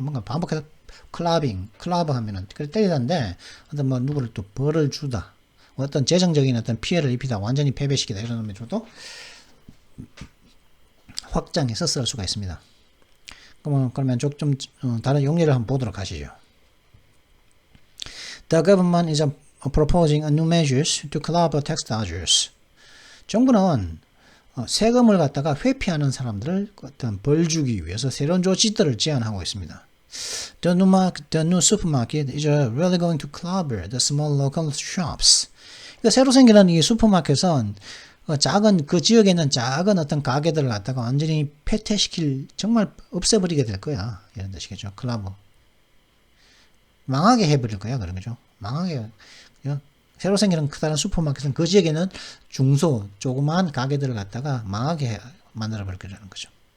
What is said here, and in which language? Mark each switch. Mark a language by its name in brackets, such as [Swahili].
[Korean] 뭔가 반복해서 클러브 하면은 때리다인데 어떤 누구를 또 벌을 주다. 어떤 재정적인 어떤 피해를 입히다. 완전히 패배시키다. 이런 의미로도 확장해서 쓸 수가 있습니다. 그러면 좀 다른 용례를 한번 보도록 하시죠. [English] The government is proposing a new measures to curb tax dodgers. [Korean] 정부는 세금을 갖다가 회피하는 사람들을 어떤 벌 주기 위해서 새로운 조치들을 제안하고 있습니다. [English] The new supermarket is really going to clobber the small local shops. [Korean] 그러니까 새로 생기는 이 슈퍼마켓은 작은 그 지역에 있는 작은 어떤 가게들을 갖다가 완전히 폐퇴시킬 정말 없애버리게 될 거야. 이런 뜻이겠죠. 클라버. 망하게 해버릴 거야. 그런 거죠. 망하게. 새로 생기는 크다란 슈퍼마켓은 그 지역에는 중소 조그마한 가게들을 갖다가 망하게 만들어버릴 거라는 거죠.